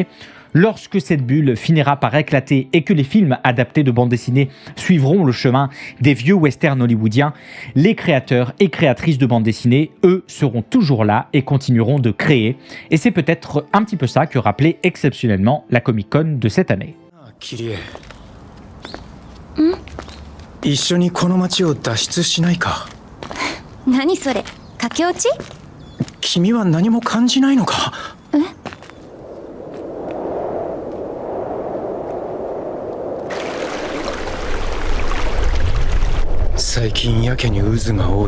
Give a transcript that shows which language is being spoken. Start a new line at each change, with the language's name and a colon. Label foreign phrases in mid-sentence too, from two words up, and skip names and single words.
French: Lorsque cette bulle finira par éclater et que les films adaptés de bande dessinée suivront le chemin des vieux westerns hollywoodiens, les créateurs et créatrices de bande dessinée, eux, seront toujours là et continueront de créer. Et c'est peut-être un petit peu ça que rappelait exceptionnellement la Comic-Con de cette année.
Japanese: 一緒にこの街を脱出しないか。何それ、駆け落ち？君は何も感じないのか。最近やけに渦が多い。